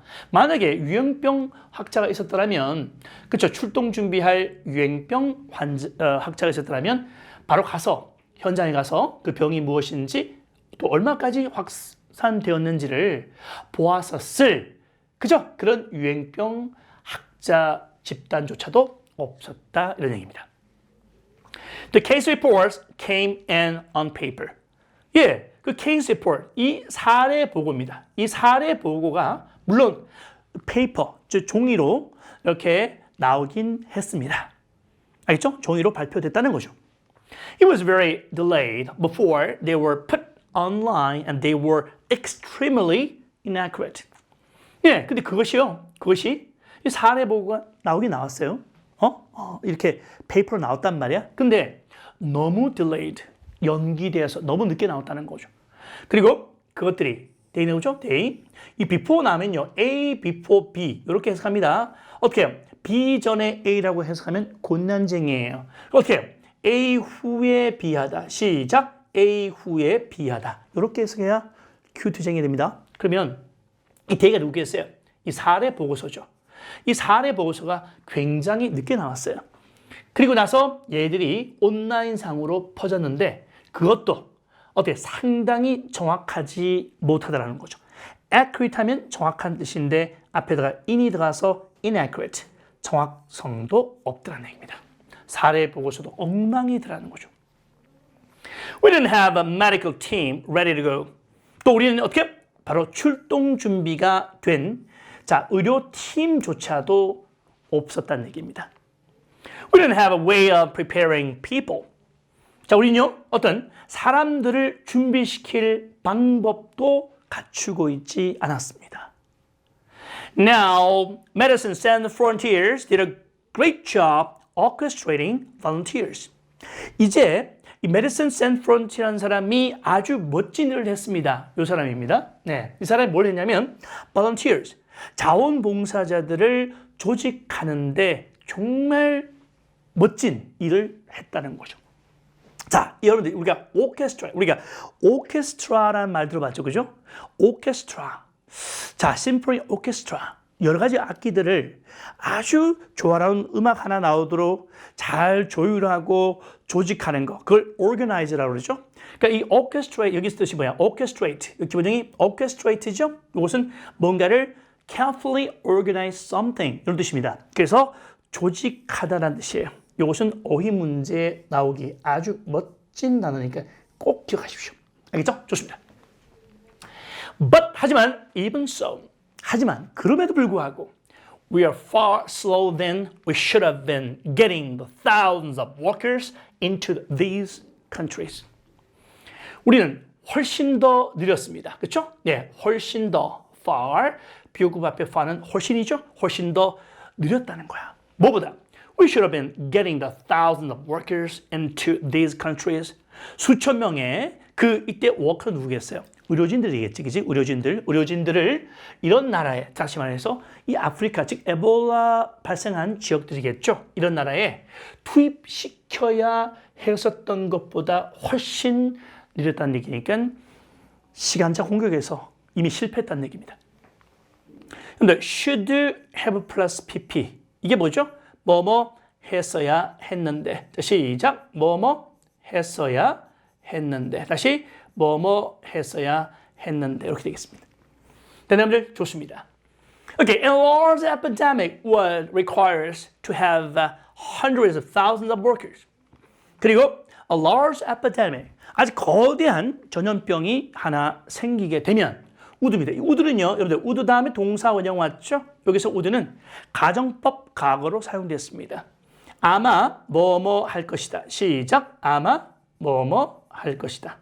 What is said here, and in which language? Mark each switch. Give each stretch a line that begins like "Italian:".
Korean: 만약에 유행병 학자가 있었더라면, 그쵸, 출동 준비할 유행병 학자가 있었더라면 바로 가서 현장에 가서 그 병이 무엇인지 또 얼마까지 확산되었는지를 보았었을, 그죠? 그런 유행병 학자 집단조차도 없었다 이런 얘기입니다.
English: The case reports came in on paper.
Korean: 예, 그 case report, 이 사례 보고입니다. 이 사례 보고가 물론 페이퍼, 즉 종이로 이렇게 나오긴 했습니다. 알겠죠? 종이로 발표됐다는 거죠.
English: It was very delayed before they were put online and they were extremely inaccurate.
Korean: 예, 근데 그것이 이 사례 보고가 나오긴 나왔어요. 이렇게 페이퍼로 나왔단 말이야. 근데 너무 delayed, 연기돼서 너무 늦게 나왔다는 거죠. 그리고 그것들이 they 나오죠? they. 이 before 나오면요. A before B 이렇게 해석합니다. 어떻게 해요? B 전에 A라고 해석하면 곤란쟁이에요. 어떻게 해요? A 후에 B하다. 시작. A 후에 B하다. 이렇게 해석해야 큐트쟁이 됩니다. 그러면 이 they가 누구겠어요? 이 사례 보고서죠. 이 사례 보고서가 굉장히 늦게 나왔어요. 그리고 나서 얘들이 온라인상으로 퍼졌는데 그것도 어떻게 상당히 정확하지 못하다라는 거죠. accurate 하면 정확한 뜻인데 앞에다가 in이 들어가서 inaccurate, 정확성도 없더라는 얘기입니다. 사례 보고서도 엉망이더라는 거죠.
English: We didn't have a medical team ready to go.
Korean: 또 우리는 어떻게? 바로 출동 준비가 된 의료팀조차도 없었다는 얘기입니다.
English: We didn't have a way of preparing people.
Korean: 우리는요, 어떤 사람들을 준비시킬 방법도 갖추고 있지 않았습니다.
English: Now, Medicine Sans Frontiers did a great job orchestrating volunteers.
Korean: 이제 이 Medicine Sans Frontiers라는 사람이 아주 멋진 일을 했습니다. 이 사람입니다. 네, 이 사람이 뭘 했냐면 volunteers, 자원봉사자들을 조직하는데 정말 멋진 일을 했다는 거죠. 자, 여러분들 우리가 오케스트라라는 말 들어봤죠, 그죠? 오케스트라. 자, 심포니 오케스트라. 여러 가지 악기들을 아주 조화로운 음악 하나 나오도록 잘 조율하고 조직하는 거. 그걸 organize라고 그러죠. 그러니까 이 orchestrate, 여기 뜻이 뭐야? orchestrate. 기본적인 orchestrate죠. 이것은 뭔가를
English: carefully organize something
Korean: 이런 뜻입니다. 그래서 조직하다라는 뜻이에요. 이것은 어휘 문제에 나오기 아주 멋진 단어니까 꼭 기억하십시오. 알겠죠? 좋습니다. 하지만
English: even so,
Korean: 하지만 그럼에도 불구하고
English: we are far slower than we should have been getting the thousands of workers into these countries.
Korean: 우리는 훨씬 더 느렸습니다. 그렇죠? 네, 훨씬 더 far, 비교급 앞에 far는 훨씬이죠? 훨씬 더 느렸다는 거야. 뭐보다?
English: We should have been getting the thousands of workers into these countries.
Korean: 수천 명의 이때 워커 누구겠어요? 의료진들이겠지, 그지? 의료진들을 이런 나라에, 다시 말해서 이 아프리카, 즉 에볼라 발생한 지역들이겠죠? 이런 나라에 투입시켜야 했었던 것보다 훨씬 느렸다는 얘기니까 시간차 공격에서 이미 실패했다는 얘기입니다. 근데 should have plus pp. 이게 뭐죠? 뭐뭐 했어야 했는데. 시작. 뭐뭐 했어야 했는데. 다시 뭐뭐 했어야 했는데. 이렇게 되겠습니다. 대답들 좋습니다.
English: Okay, a large epidemic would requires to have hundreds of thousands of workers.
Korean: 그리고 a large epidemic, 아주 거대한 전염병이 하나 생기게 되면 would입니다. 이 would는요, 여러분들 would 다음에 동사 원형 왔죠? 여기서 would는 가정법 과거로 사용됐습니다. 아마 뭐뭐 할 것이다. 시작. 아마 뭐뭐 할 것이다.